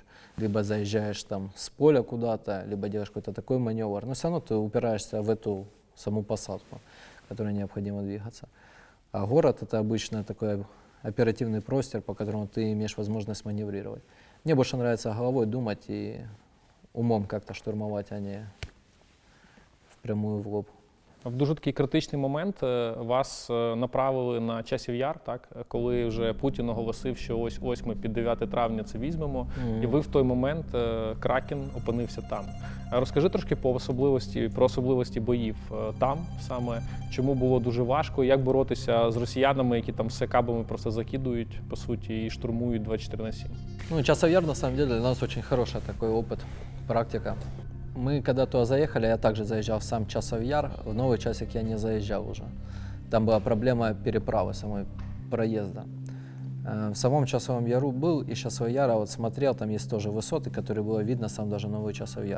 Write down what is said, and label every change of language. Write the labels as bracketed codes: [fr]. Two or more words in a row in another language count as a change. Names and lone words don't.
[ru] Либо заезжаешь там с поля куда-то, либо делаешь какой-то такой маневр, но все равно ты упираешься в эту саму посадку, которой необходимо двигаться. А город — это обычно такой оперативный простор, по которому ты имеешь возможность маневрировать. Мне больше нравится головой думать и умом как-то штурмовать, а не впрямую в лоб. [uk] В дуже такий критичний момент вас направили на Часів Яр, так? Коли вже Путін оголосив, що ось ми під 9 травня це візьмемо, і ви в той момент, Кракен, опинився там. Розкажи трошки про особливості боїв там саме, чому було дуже важко, як боротися з росіянами, які там з кабами просто закидують, по суті, і штурмують 24/7. [ru] Ну, Часов Яр, на самом деле, для нас очень хороший такой опыт, практика. Мы когда туда заехали, я также заезжал в сам Часов Яр, в Новый Часик я не заезжал уже. Там была проблема переправы, самой проезда. В самом Часовом Яру был, и Часового Яра вот смотрел, там есть тоже высоты, которые было видно сам даже Новый Часов Яр.